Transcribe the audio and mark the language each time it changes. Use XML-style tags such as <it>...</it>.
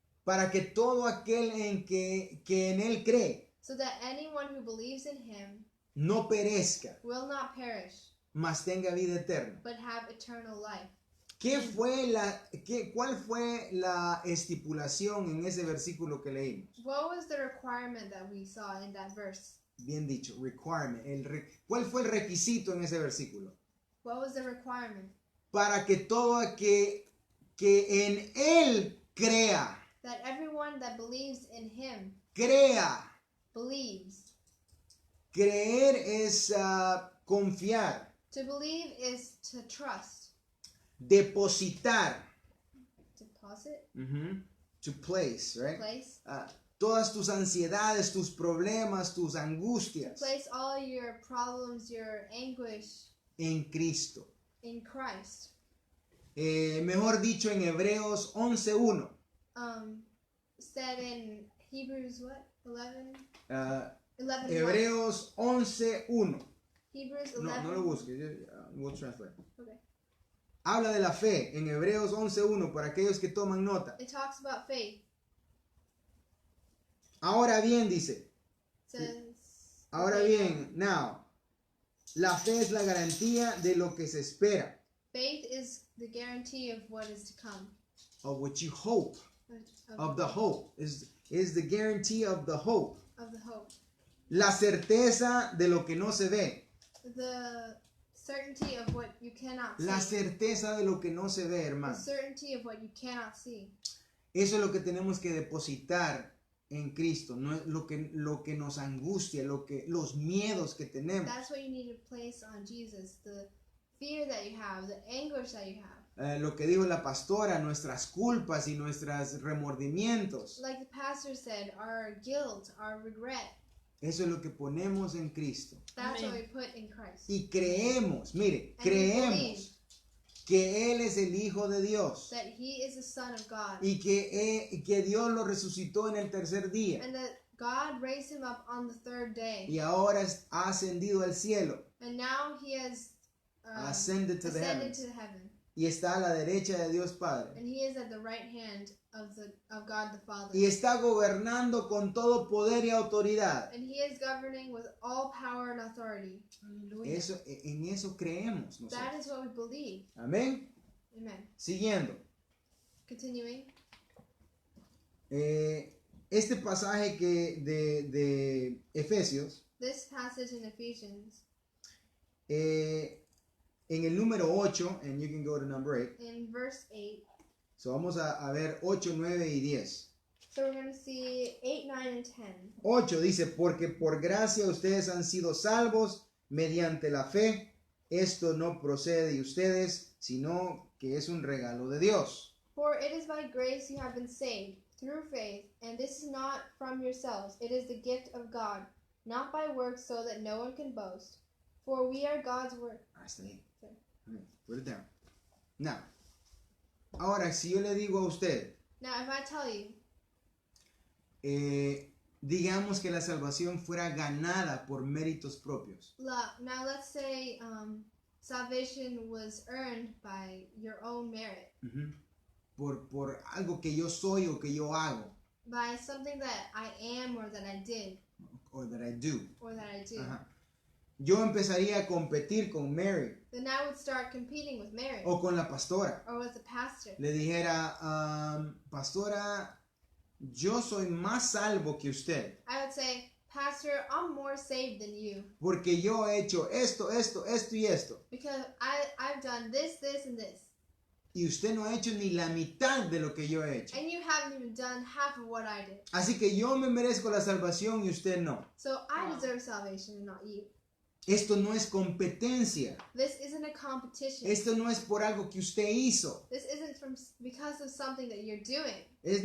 <es>para que todo aquel que en Él cree</es> <en>so that anyone who believes in him</en> <es>no perezca,</es> <en>will not perish,</en> <es>mas tenga vida eterna.</es> <en>but have eternal life.</en> <es>¿Cuál fue la estipulación en ese versículo que leímos?</es> <en>What was the requirement that we saw in that verse?</en> <es>Bien dicho, requirement. ¿Cuál fue el requisito en ese versículo?</es> <en>What was the requirement?</en> <es>Para que todo aquel que en Él crea,</es> <en>That everyone that believes in him believes.</en> <es>Creer es confiar,</es> <en>To believe is to trust.</en> <es>depositar,</es> <en>Deposit? to place, right? Place?</en> <es>Todas tus ansiedades, tus problemas, tus angustias</es> <en>Place all your problems, your anguish</en> <es>en Cristo.</es> <en>in Christ.</en> <es>Mejor dicho, en Hebreos 11:1.</es> <en>Said in Hebrews what? 11? Ah, 11.</en> <es>Hebreos 11:1.</es> <en>Hebrews No, 11.</en> <es>no lo busques,</es> <en>we'll translate. Okay.</en> <es>Habla de la fe en Hebreos 11:1 para aquellos que toman nota.</es> <en>It talks about faith.</en> <es>Ahora bien, dice.</es> <en>Says,</en> <es>Ahora bien, now, la fe es la garantía de lo que se espera,</es> <en>faith is the guarantee of what is to come. of what you hope, Of of the hope, is the guarantee of the hope. Of the hope.</en> <es>La certeza de lo que no se ve,</es> <en>The certainty of what you cannot see.</en> <es>la certeza de lo que no se ve,</es> <en>The</en> <es>hermano.</es> <en>certainty of what you cannot see.</en> <es>Eso es lo que tenemos que depositar en Cristo, no es lo que nos angustia, los miedos que tenemos.</es> <en>That's what you need to place on Jesus. The fear that you have, the anguish that you have.</en> <es>Lo que dijo la pastora, nuestras culpas y nuestros remordimientos.</es> <en>Like the pastor said, our guilt, our regret.</en> <es>Eso es lo que ponemos en Cristo.</es> <en>That's what Amen. we put in Christ.</en> <es>Y creemos, mire,</es> <en>And we believe</en> <es>creemos que Él es el Hijo de Dios</es> <en>that he is the Son of God.</en> <es>y que Dios lo resucitó en el tercer día</es> <en>And that God raised him up on the third day.</en> <es>y ahora ha ascendido al cielo,</es> <en>And now he has ascended to the ascended heavens, to heaven.</en> <es>y está a la derecha de Dios Padre.</es> <en>And he is at the right hand of God the Father.</en> <es>Y está gobernando con todo poder y autoridad.</es> <en>And he is governing with all power and authority.</en> <es>Aleluya. En eso creemos nosotros.</es> <en>That is what we believe.</en> <es>Amén.</es> <en>Amen.</en> <es>Siguiendo.</es> <en>Continuing.</en> <es>Este pasaje de Efesios,</es> <en>This passage in Ephesians,</en> <es>en el número 8,</es> <en>and you can go to number 8. in verse 8.</en> <es>So vamos a ver 8, 9 y 10.</es> <en>So we're going to see 8, 9, and 10.</en> <es>8 dice, porque por gracia ustedes han sido salvos mediante la fe. Esto no procede de ustedes, sino que es un regalo de Dios.</es> <en>For it is by grace you have been saved, through faith, and this is not from yourselves. It is the gift of God, not by works, so that no one can boast. For we are God's work.</en> <es>Hasta ahí.</es> <en>Okay, put it down. Now,</en> <es>ahora si yo le digo a usted,</es> <en>Now, if I tell you,</en> <es>digamos que la salvación fuera ganada por méritos propios.</es> <en>Now let's say salvation was earned by your own merit, Ujú.</en> <es>Por algo que yo soy o que yo hago,</es> <en>by something that I am or that I did or that I do. or that I do. Ajá.</en> <es>Yo empezaría a competir con Mary</es> <en>Then I would start competing with Mary</en> <es>o con la pastora.</es> <en>or with the pastor.</en> <es>Le dijera, pastora, yo soy más salvo que usted,</es> <en>I would say, Pastor, I'm more saved than you</en> <es>porque yo he hecho esto, esto, esto y esto.</es> <en>because I've done this, this, and this.</en> <es>Y usted no ha hecho ni la mitad de lo que yo he hecho.</es> <en>And you haven't even done half of what I did.</en> <es>Así que yo me merezco la salvación y usted no.</es> <en>So I deserve salvation and not you.</en> <es>Esto no es competencia.</es> <en>This isn't a competition.</en> <es>Esto no es por algo que usted hizo.</es> <en>This isn't because of something that you're doing.</en>